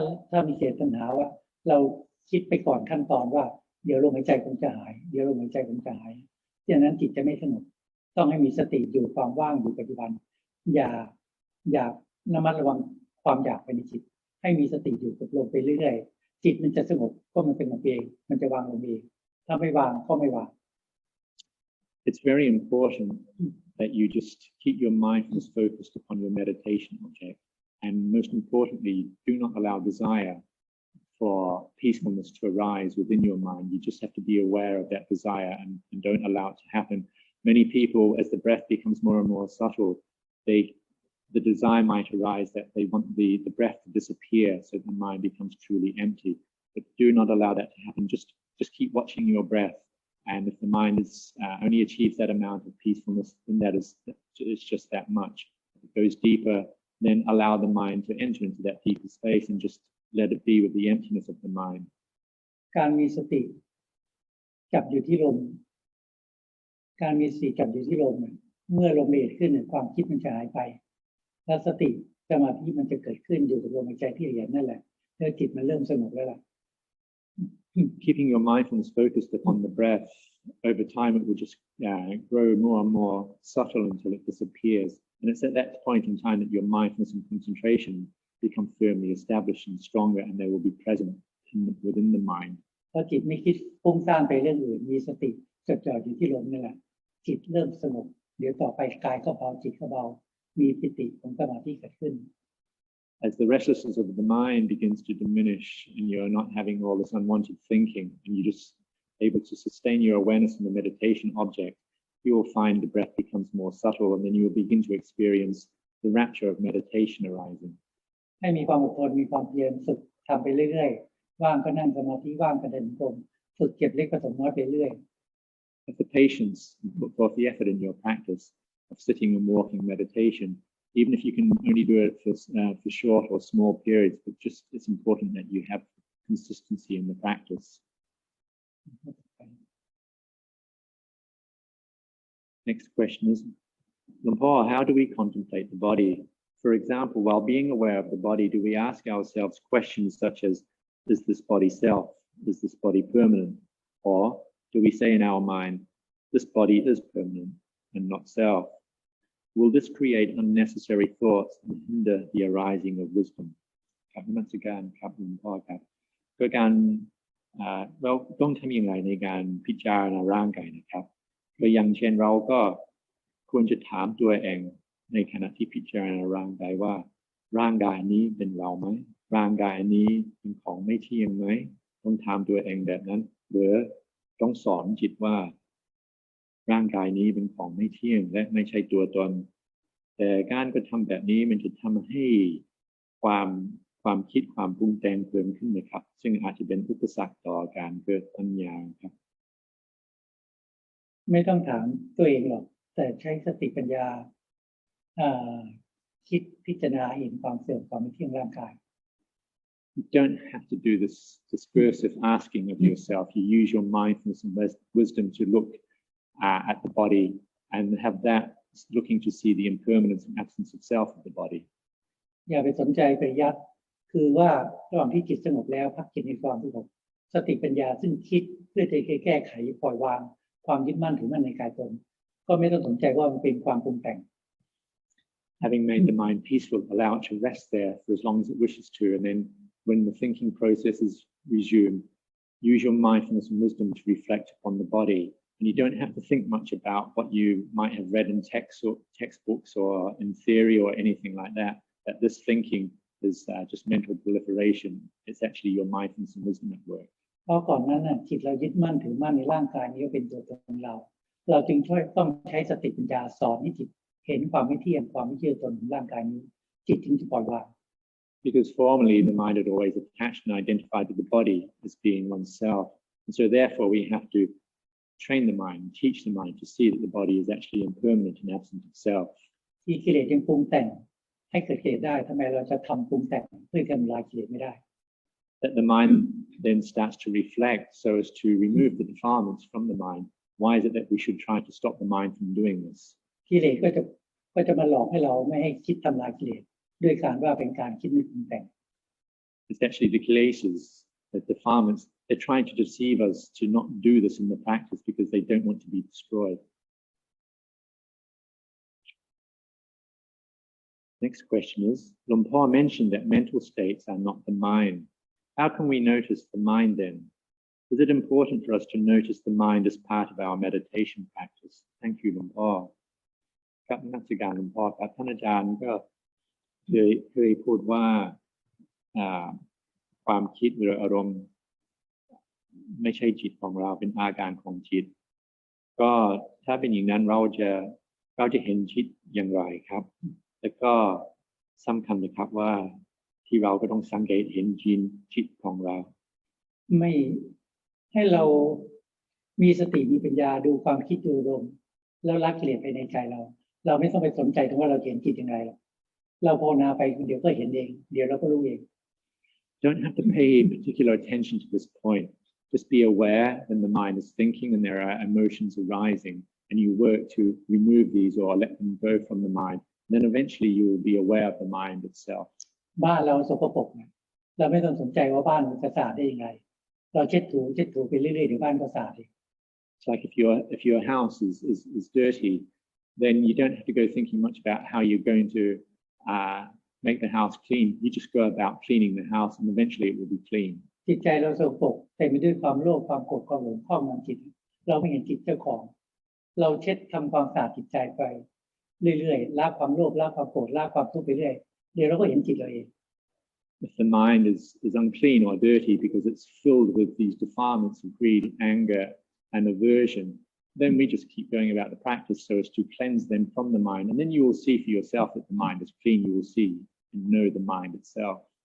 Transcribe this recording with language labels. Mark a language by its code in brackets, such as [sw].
[th] ถ้ามีเจตนาว่าเราคิดไปก่อนขั้นตอนว่าเดี๋ยวลมหายใจคงจะหายเดี๋ยวลมหายใจคงจะหายดังนั้นจิตจะไม่สงบต้องให้มีสติอยู่ความว่างอยู่ปัจจุบันอย่าระมัดระวังความอยากไปในจิตให้มีสติอยู่กับลมไปเรื่อยๆจิตมันจะสงบก็มันเป็นเองมันจะวางลงเองถ้าไม่วางก็ไม่วาง [en] It's very important that you just keep your mindfulness focused upon your meditation object, and most importantly, do not allow desire for peacefulness to arise within your mind. You just have to be aware of that desire and don't allow it to happen. Many people, as the breath becomes more and more subtle, the desire might arise that they want the breath to disappear so the mind becomes truly empty. But do not allow that to happen. Just keep watching your breath. And if the mind is only achieves that amount of peacefulness, then it's just that much. If it goes deeper, then allow the mind to enter into that deeper space and just let it be with the emptiness of the mind. [th] การมีสติจับอยู่ที่ลมการมีสติจับอยู่ที่ลมเมื่อลมละเอียดขึ้นความคิดมันจะหายไปแล้วสติสมาธิมันจะเกิดขึ้นอยู่กับลมหายใจที่ละเอียดนั่นแหละแล้วจิตมันเริ่มสงบแล้วล่ะ [en] Keeping your mindfulness focused upon the breath, over time it will just grow more and more subtle until it disappears. And it's at that point in time that your mindfulness and concentration become firmly established and stronger, and they will be present within the mind. [th] พอจิตไม่คิดฟุ้งซ่านไปเรื่องอื่นมีสติจดจ่ออยู่ที่ลมนี่แหละจิตเริ่มสงบเดี๋ยวต่อไปกายก็เบาจิตก็เบามีปิติของสมาธิเกิดขึ้น [en] As the restlessness of the mind begins to diminish and you're not having all this unwanted thinking and you're just able to sustain your awareness in the meditation object, you will find the breath becomes more subtle, and then you will begin to experience the rapture of meditation arising. [th] ให้มีความอดทนมีความเพียรฝึกทำไปเรื่อยๆว่างก็นั่งสมาธิว่างก็เดินจงกรมฝึกเก็บเล็กผสมน้อยไปเรื่อย [en] Have the patience and put forth the effort in your practice of sitting and walking meditation, even if you can only do it for short or small periods, but just it's important that you have consistency in the practice. Next question is, Luang Por, how do we contemplate the body? For example, while being aware of the body, do we ask ourselves questions such as, is this body self? Is this body permanent? Or do we say in our mind, this body is permanent and not self? Will this create unnecessary thoughts and hinder the arising of wisdom? [th] ครับนมัสการครับหลวงพ่อครับก็การเราต้องทำอย่างไรในการพิจารณาร่างกายนะครับก็อย่างเช่นเราก็ควรจะถามตัวเองในขณะที่พิจารณาร่างกายว่าร่างกายนี้เป็นเราไหมร่างกายนี้เป็นของไม่เที่ยงไหมต้องถามตัวเองแบบนั้นหรือต้องสอนจิตว่า ร่างกายนี้เป็นของไม่เที่ยงและไม่ใช่ตัวตนแต่การกระทำแบบนี้มันจะทำให้ความคิดความปรุงแต่งเพิ่มขึ้นนะครับซึ่งอาจจะเป็นอุปสรรคต่อการเกิดปัญญาครับ ไม่ต้องถามตัวเองหรอกแต่ใช้สติปัญญาคิดพิจารณาเห็นความเสื่อมความไม่เที่ยงร่างกาย [en] You don't have to do this discursive asking of yourself. You use your mindfulness and wisdom to look at the body and have that looking to see the impermanence and absence of self of the body. [th] อย่าไปสนใจไปยัดคือว่าระหว่างที่จิตสงบแล้วพักจิตในความสงบสติปัญญาซึ่งคิดเพื่อจะแก้ไขปล่อยวางความยึดมั่นถือมั่นในกายตนก็ไม่ต้องสนใจว่ามันเป็นความปรุงแต่ง [en] Having made the mind peaceful, allow it to rest there for as long as it wishes to, and then when the thinking processes resume, use your mindfulness and wisdom to reflect upon the body. And you don't have to think much about what you might have read in textbooks or in theory or anything like that. That this thinking is just mental proliferation. It's actually your mindfulness and wisdom at work. [th] เพราะก่อนนั้นจิตเรายึดมั่นถือมั่นในร่างกายนี้ว่าเป็นตัวตนของเราจึงต้องใช้สติปัญญาสอนให้จิตเห็นความไม่เที่ยงความไม่เชื่อตนของร่างกายนี้จิตจึงจะปล่อยวาง [en] Because formerly the mind had always attached and identified with the body as being oneself, and so therefore we have to train the mind, teach the mind to see that the body is actually impermanent and absent of self. [th] ที่กิเลสยังปรุงแต่งให้เกิดกิเลสได้ทำไมเราจะทำปรุงแต่งเพื่อทำลายกิเลสไม่ได้ [en] That the mind then starts to reflect so as to remove the defilements from the mind. Why is it that we should try to stop the mind from doing this? [th] กิเลสก็จะมาหลอกให้เราไม่ให้คิดทำลายกิเลสด้วยการว่าเป็นการคิดไม่ปรุงแต่ง [en] It's actually the kilesas, the defilements. They're trying to deceive us to not do this in the practice because they don't want to be destroyed. Next question is, Luang Por mentioned that mental states are not the mind. How can we notice the mind then? Is it important for us to notice the mind as part of our meditation practice? Thank you, Luang Por. [th] ครับนักศึกษาหลวงพ่อครับท่านอาจารย์ก็เคยพูดว่าความคิดหรืออารมณ์ไม่ใช่จิตของเราเป็นอาการของจิตก็ถ้าเป็นอย่างนั้นเราจะเห็นจิตอย่างไรครับแล้วก็สำคัญนะครับว่าที่เราก็ต้องสังเกตเห็นจิตของเรา ไม่ให้เรามีสติมีปัญญาดูความคิดดูอารมณ์แล้วละกิเลสไปในใจเราไม่ต้องไปสนใจถึงว่าเราเห็นจิตอย่างไรเราภาวนาไปเดี๋ยวก็เห็นเองเดี๋ยวเราก็รู้เอง [en] Don't have to pay particular attention to this point. Just be aware when the mind is thinking and there are emotions arising, and you work to remove these or let them go from the mind. And then eventually you will be aware of the mind itself. [th] บ้านเราสกปรกเราไม่ต้องสนใจว่าบ้านมันจะสะอาดได้ยังไงเราเช็ดถูไปเรื่อยๆเดี๋ยวบ้านก็สะอาดเอง [en] It's like if your house is dirty, then you don't have to go thinking much about how you're going to make the house clean. You just go about cleaning the house, and eventually it will be clean. [th] จิตใจเราสกปรกแต่ไปด้วยความโลภความโกรธความหลงครอบงำจิตเราไม่เห็นจิตเจ้าของเราเช็ดทำความสะอาดจิตใจไปเรื่อยๆละความโลภละความโกรธละความทุกข์ไปเรื่อยเดี๋ยวเราก็เห็นจิตเราเอง [en] If the mind is unclean or dirty because it's filled with these defilements of greed, anger, and aversion, then we just keep going about the practice so as to cleanse them from the mind, and then you will see for yourself that the mind is clean. You will see and know the mind itself.